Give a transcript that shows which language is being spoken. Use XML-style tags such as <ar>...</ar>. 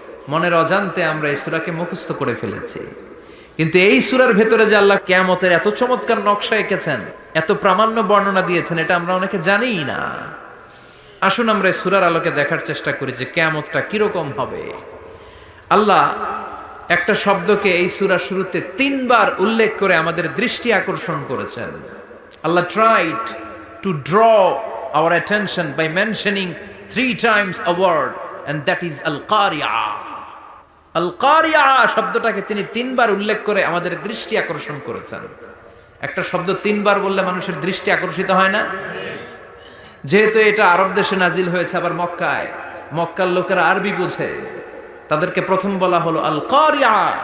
<bn>মনের অজান্তে আমরা এই সূরাকে মুখস্থ করে ফেলেছি। কিন্তু এই সূরার ভেতরে যে আল্লাহ কিয়ামতের এত চমৎকার নকশা এঁকেছেন, এত প্রামাণ্য বর্ণনা দিয়েছেন, এটা আমরা অনেকে জানিই না। আসুন আমরা এই সূরার আলোকে দেখার চেষ্টা করি যে কিয়ামতটা কিরকম হবে। আল্লাহ একটা শব্দকে এই সূরা শুরুতে 3 বার উল্লেখ করে আমাদের দৃষ্টি আকর্ষণ করেছেন।</bn> <en>Allah tried to draw our attention by mentioning 3 times a word, and that is al-qari'ah.</en> <bn>al-qari'ah শব্দটাকে তিনি 3 বার উল্লেখ করে আমাদের দৃষ্টি আকর্ষণ করেছেন। একটা শব্দ 3 বার বললে মানুষের দৃষ্টি আকর্ষিত হয় না? যেহেতু এটা আরব দেশে নাজিল হয়েছে, আবার মক্কায়, মক্কার লোকেরা আরবি বোঝে, তাদেরকে প্রথম বলা হলো আল কারিয়া।</bn>